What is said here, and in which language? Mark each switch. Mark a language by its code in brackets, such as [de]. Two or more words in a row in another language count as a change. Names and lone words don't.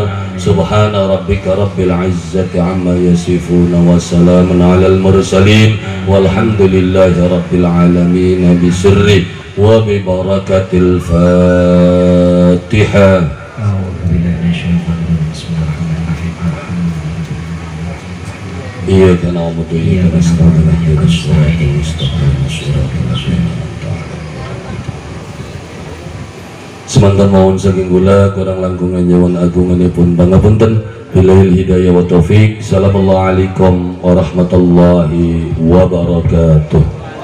[ar] سبحان ربك رب العزة عما يصفون وسلام على المرسلين والحمد لله رب العالمين بسر وببركة الفاتحة. إياك نعبد وإياك نستعين اهدنا الصراط المستقيم صراط الذين أنعمت عليهم. [jv] Semantan mawon saking kula kurang langkungan nyuwun agunganipun pangapunten. [ar] بالله الهداية والتوفيق. السلام عليكم ورحمة الله وبركاته.